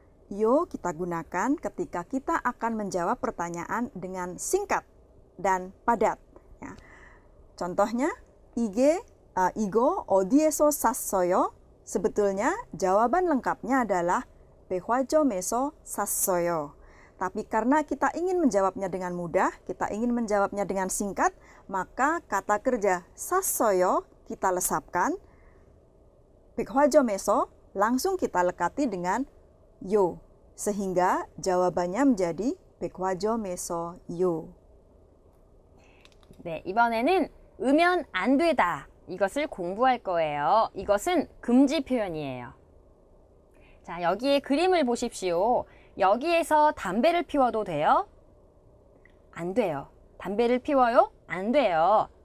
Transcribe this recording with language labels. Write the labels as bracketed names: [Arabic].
[Indonesian] Yo kita gunakan ketika kita akan menjawab pertanyaan dengan singkat dan padat. Ya. [Korean] Contohnya, 이거 어디에서 샀어요? [Indonesian] Sebetulnya jawaban lengkapnya adalah [Korean] 백화점에서 샀어요. [Indonesian] Tapi karena kita ingin menjawabnya dengan mudah, kita ingin menjawabnya dengan singkat, maka kata kerja 샀어요 kita lesapkan, 백화점에서 langsung kita lekati dengan 요. Sehingga jawabannya menjadi 백화점에서요. [Korean] 네, 이번에는 으면 안 되다. 이것을 공부할 거예요. 이것은 금지 표현이에요. 자, 여기에 그림을 보십시오. 여기에서 담배를 피워도 돼요? 안 돼요. 담배를 피워요? 안 돼요.